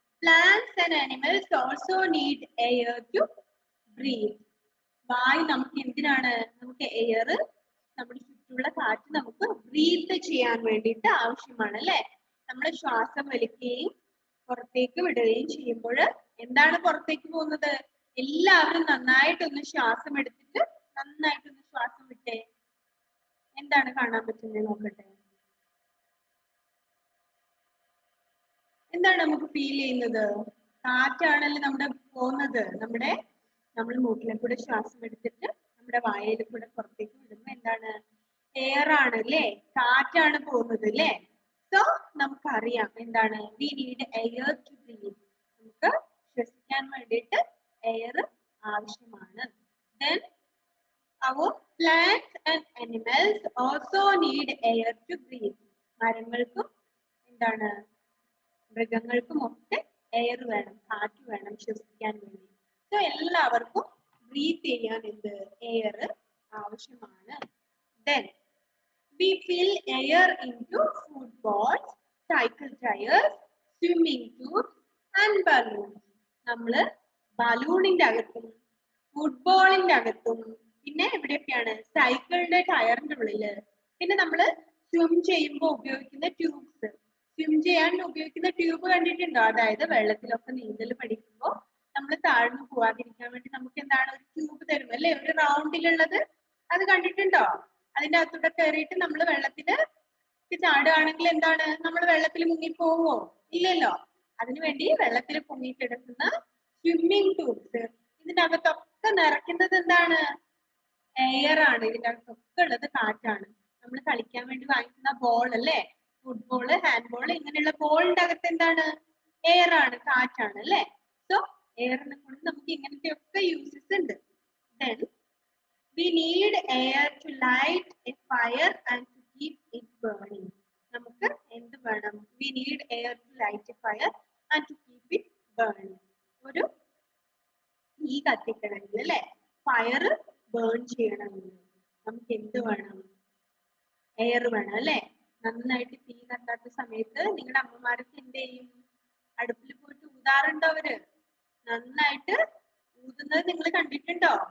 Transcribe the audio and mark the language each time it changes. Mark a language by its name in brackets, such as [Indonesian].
[English] Plants and animals also need air to breathe. [Malayalam] വായു നമുക്ക് എന്തിനാണ്? നമുക്ക് എയർ, നമ്മുടെ ചുറ്റുമുള്ള കാറ്റ് നമുക്ക് ബ്രീത്ത് ചെയ്യാൻ വേണ്ടിയിട്ട് ആവശ്യമാണ് അല്ലെ? നമ്മൾ ശ്വാസം വലിക്കുകയും പുറത്തേക്ക് വിടുകയും ചെയ്യുമ്പോൾ എന്താണ് പുറത്തേക്ക് പോകുന്നത്? എല്ലാവരും നന്നായിട്ടൊന്ന് ശ്വാസം എടുത്തിട്ട് നന്നായിട്ടൊന്ന് ശ്വാസം വിട്ടേ. എന്താണ് കാണാൻ പറ്റുന്നത് നോക്കട്ടെ. എന്താണ് നമുക്ക് ഫീൽ ചെയ്യുന്നത്? കാറ്റാണല്ലോ നമ്മുടെ പോകുന്നത്. നമ്മൾ മൂക്കിലെ കൂടെ ശ്വാസം എടുത്തിട്ട് നമ്മുടെ വായയിൽ കൂടെ പുറത്തേക്ക് വിടുമ്പോൾ എന്താണ്? എയർ ആണ് അല്ലേ? കാറ്റാണ് പോകുന്നത് അല്ലേ? സോ നമുക്കറിയാം എന്താണ്? [English] We need air to breathe. [Malayalam] നമുക്ക് ശ്വസിക്കാൻ വേണ്ടിയിട്ട് എയർ ആവശ്യമാണ്. [English] Then our plants and animals also need air to breathe. [Malayalam] മരങ്ങൾക്കും എന്താണ്? മൃഗങ്ങൾക്കും ഒക്കെ എയർ വേണം, കാറ്റ് വേണം ശ്വസിക്കാൻ വേണ്ടി. സോ എല്ലാവർക്കും ബ്രീത്ത് ചെയ്യാൻ എന്ത്? എയർ ആവശ്യമാണ്. [English] Then we fill air into food balls, cycle tires, swimming tubes and balloons. [Malayalam] നമ്മള് ബലൂണിന്റെ അകത്തും ഫുട്ബോളിന്റെ അകത്തും പിന്നെ എവിടെയൊക്കെയാണ്? സൈക്കിളിന്റെ ടയറിന്റെ ഉള്ളില്, പിന്നെ നമ്മള് സ്വിം ചെയ്യുമ്പോൾ ഉപയോഗിക്കുന്ന ട്യൂബ്സ്. സ്വിം ചെയ്യാൻ ഉപയോഗിക്കുന്ന ട്യൂബ് കണ്ടിട്ടുണ്ടോ? അതായത് വെള്ളത്തിലൊക്കെ നീന്തൽ പഠിക്കുമ്പോൾ നമ്മൾ താഴ്ന്നു പോവാതിരിക്കാൻ വേണ്ടി നമുക്ക് എന്താണ് ഒരു ട്യൂബ് തരും അല്ലേ, ഒരു റൗണ്ടിലുള്ളത്. അത് കണ്ടിട്ടുണ്ടോ? അതിന്റെ അകത്തൂടെ കയറിയിട്ട് നമ്മൾ വെള്ളത്തിന് ചാടുകയാണെങ്കിൽ എന്താണ്, നമ്മൾ വെള്ളത്തിൽ മുങ്ങിപ്പോവോ? ഇല്ലല്ലോ. അതിനുവേണ്ടി വെള്ളത്തിൽ പൊങ്ങിക്കിടക്കുന്ന സ്വിമ്മിങ് ട്യൂബ്സ്, ഇതിന്റെ അകത്തൊക്കെ നിറയ്ക്കുന്നത് എന്താണ്? എയർ ആണ്. ഇതിന്റെ അകത്തൊക്കെ ഉള്ളത് കാറ്റാണ്. നമ്മൾ കളിക്കാൻ വേണ്ടി വാങ്ങിക്കുന്ന ബോൾ അല്ലേ, ഫുട്ബോള്, ഹാൻഡ് ബോൾ, ഇങ്ങനെയുള്ള ബോളിന്റെ അകത്ത് എന്താണ്? എയർ ആണ്, കാറ്റാണ് അല്ലേ. സോ എയറിനെ കൊണ്ട് നമുക്ക് ഇങ്ങനത്തെ ഒക്കെ യൂസസ് ഉണ്ട്. [English] Then we need air to light a fire and to keep it burning. [Malayalam] നമുക്ക് എന്ത് വേണം? [English] We need air to light a fire and to keep it burning. [Malayalam] ഒരു തീ കത്തിക്കണമെങ്കിൽ അല്ലെ, ഫയർ ബേൺ ചെയ്യണമെങ്കിൽ നമുക്ക് എന്ത് വേണം? എയർ വേണം അല്ലെ. നന്നായിട്ട് തീ കത്താത്ത സമയത്ത് നിങ്ങളുടെ അമ്മമാരൊക്കെ എന്ത് ചെയ്യും? അടുപ്പിൽ പോയിട്ട് ഊതാറുണ്ടോ? അവര് നന്നായിട്ട് ഊതുന്നത് നിങ്ങൾ കണ്ടിട്ടുണ്ടോ?